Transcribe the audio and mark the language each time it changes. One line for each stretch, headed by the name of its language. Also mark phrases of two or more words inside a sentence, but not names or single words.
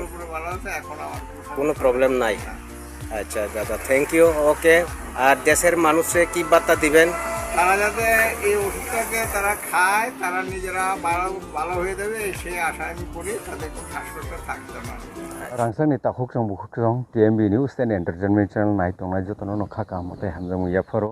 Bangla: পুরো ভালো আছে এখন আমার কোনো প্রবলেম নাই আচ্ছা দাদা
English: thank you okay
Bangla: আর দেশের মানুষে কি বার্তা দিবেন তারা যাতে এই ওষুধটাকে তারা খায় তারা নিজেরা ভালো হয়ে যাবে সেই আশা আমি করি তাদের কোনো শ্বাসকষ্ট থাকতে না
Kok Borok: Rangsani takhuk jong bukhuk jong TMB News and Entertainment Channel nai tongnai jotono no khaka mote hamjang ya pharo